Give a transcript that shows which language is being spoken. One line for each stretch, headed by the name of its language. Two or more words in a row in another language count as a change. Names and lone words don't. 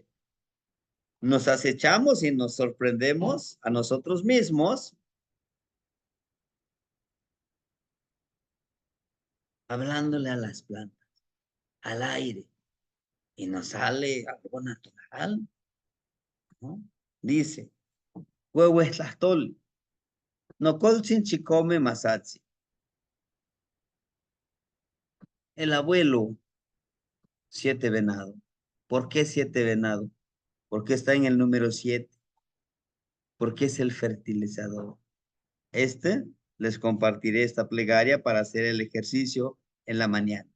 Spanish: Nos acechamos y nos sorprendemos a nosotros mismos hablándole a las plantas, al aire, y nos sale algo natural, ¿no?
Nahuatl languages: Dice, huehuetlastol, no colchin chicome masatsi.
Spanish: El abuelo, siete venado. ¿Por qué siete venado? Porque está en el número siete, porque es el fertilizador. Este, les compartiré esta plegaria para hacer el ejercicio en la mañana.